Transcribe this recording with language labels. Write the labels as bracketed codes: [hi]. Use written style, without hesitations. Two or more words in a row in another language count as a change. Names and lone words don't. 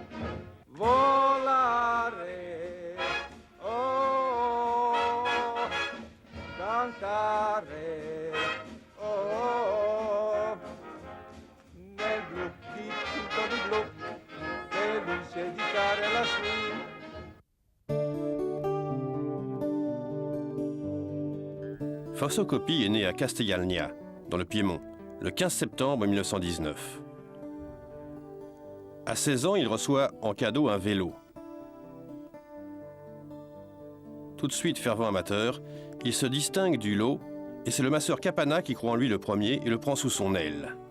[it] Volare, oh, cantare, oh, nel blu dipinto di blu, felice di stare lassù. [fr] Fausto Coppi est né à Castellagna, dans le Piémont, le 15 septembre 1919. À 16 ans, il reçoit en cadeau un vélo. Tout de suite fervent amateur, il se distingue du lot et c'est le masseur Capanna qui croit en lui le premier et le prend sous son aile.